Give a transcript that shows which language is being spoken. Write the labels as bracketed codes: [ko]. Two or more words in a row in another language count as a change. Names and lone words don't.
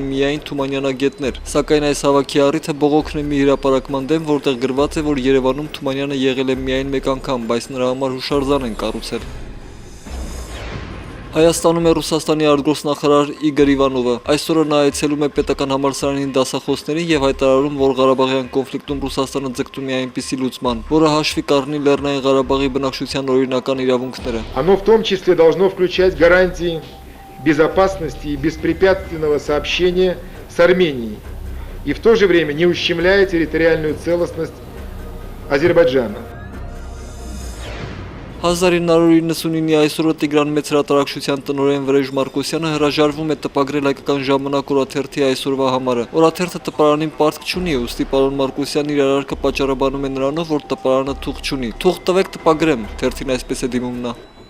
[hy] միայն թումանյանագետներ։ Սակայն այս հավաքի առիթը բողոքն է մի հրապարակման դեմ, որտեղ գրված է, որ Երևանում Թումանյանը եղել է միայն մեկ անգամ, բայց նրա համար հուշարձան են կառուցել։ Հայաստանում է Ռուսաստանի արտգործնախարար Իգոր Իվանովը։ Այսօր նա այցելում է պետական համալսարանին դասախոսներին եւ հայտարարում, որ Ղարաբաղյան կոնֆլիկտում Ռուսաստանը ձգտում է այնպիսի լուծման, որը հաշվի կառնի Լեռնային Ղարաբաղի բնակչության օրինական իրավունքները։ [ru] Оно в том числе должно включать гарантии безопасности и беспрепятственного сообщения с Арменией и в то же время не ущемляя территориальную целостность Азербайджана. [hy] 1999-ի այսօրը Տիգրան Մեծ հրատարակչության տնօրեն Վրեժ Մարկոսյանը հրաժարվում է տպագրել Հայկական ժամանակ օրաթերթի այսօրվա համարը։ Օրաթերթը տպարանին պարտք չունի, ուստի պարոն Մարկոսյանն իր արարքը պատճառաբանում է նրանով, որ տպարանը թուղթ չունի։ Թուղթ տվեք տպագրեմ, թերթին այսպես է դիմում նա։